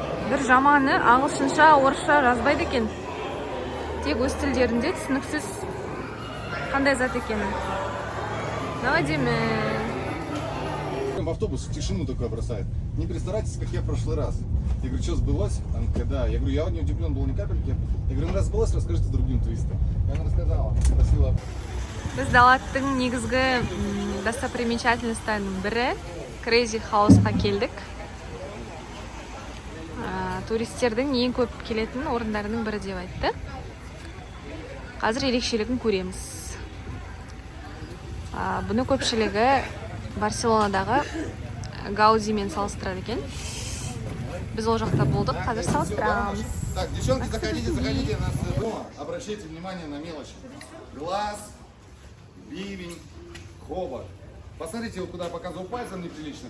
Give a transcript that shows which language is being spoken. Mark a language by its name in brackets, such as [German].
[Kazakh] Бір жаманы ағылшынша, орысша жазбайды екен. Тек өз тілдерінде түсініксіз қандай зат екені. Навадиме. [Russian] В автобус тишину такое бросает. Не перестарайтесь, как я в прошлый раз. Я говорю, что сбылось? Она когда? Я говорю, я не удивлен был ни капельки. Я говорю, раз сбылось, расскажите другим туристам. И она рассказала, спросила. [Kazakh] Біз Далаттың негізгі достопримечательностьтарының бірі Crazy House'қа келдік. Туристердің ең көп келетін орындарының бірі деп айтты. Қазір ерекшелігін көреміз. Бұны көпшілігі Барселонадағы Гаудимен салыстырады екен. Біз ол жақта болдық, қазір салыстырамыз. [Russian] Так, девчонки, заходите. Обращайте внимание на мелочи. Глаз, бивень, хобот. Посмотрите, вот куда показывал пальцем неприлично.